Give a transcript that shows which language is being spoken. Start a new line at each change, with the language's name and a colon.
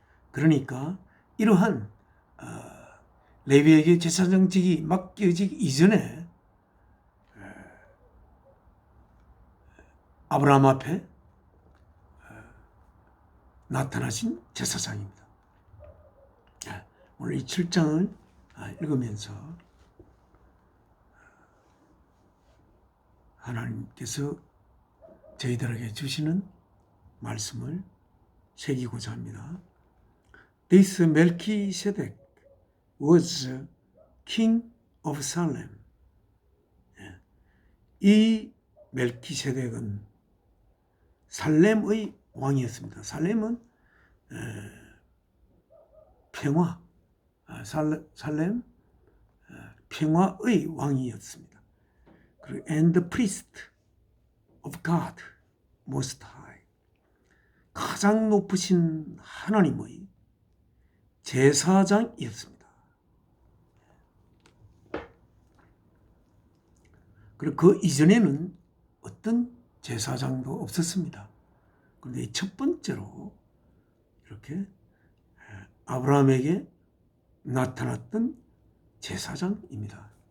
Korean: 그러니까 이러한 레위에게 제사장직이 맡겨지기 이전에 아브라함 앞에 나타나신 제사장입니다. 오늘 이 7장을 읽으면서 하나님께서 저희들에게 주시는 말씀을 새기고자 합니다.
English: This Melchizedek was king of Salem.
Korean: 이 멜키세덱은 살렘의 왕이었습니다. 살렘은 평화, 살렘 평화의 왕이었습니다. 그리고
English: and the priest of God Most High,
Korean: 가장 높으신 하나님의 제사장이었습니다. 그리고 그 이전에는 어떤 제사장도 없었습니다. 그런데 첫 번째로 이렇게 아브라함에게 나타났던 제사장입니다.